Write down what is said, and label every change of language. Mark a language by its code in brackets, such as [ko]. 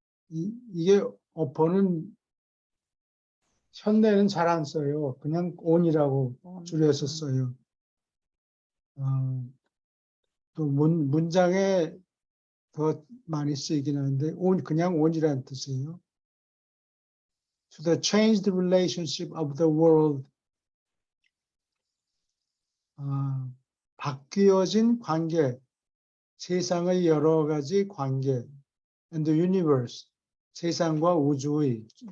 [ko] 이게 upon은 현대는 잘 안 써요. 그냥 on이라고 줄여서 써요. 또 문장에 더 많이 쓰이긴 하는데 그냥 on이라는 뜻이에요. [en] To the changed relationship of the world. [ko] 바뀌어진 관계, 세상의 여러 가지 관계, [en] and the universe, [ko] 세상과 우주의.